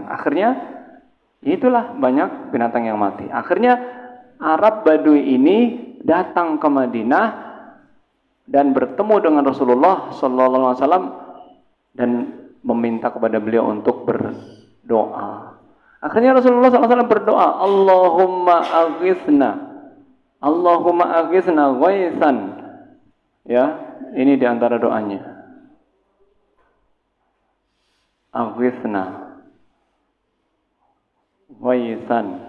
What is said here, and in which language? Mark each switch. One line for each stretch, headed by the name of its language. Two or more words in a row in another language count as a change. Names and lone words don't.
Indonesian: Akhirnya itulah banyak binatang yang mati. Akhirnya Arab Badui ini datang ke Madinah dan bertemu dengan Rasulullah
Arabic: صلى الله عليه وسلم
Indonesian: dan meminta kepada beliau untuk berdoa. Akhirnya Rasulullah
Arabic: صلى الله عليه وسلم
Indonesian: berdoa,
Arabic: اللهم أغثنا غيثا.
Indonesian: Ya, ini di antara doanya.
Arabic: أغثنا غيثا.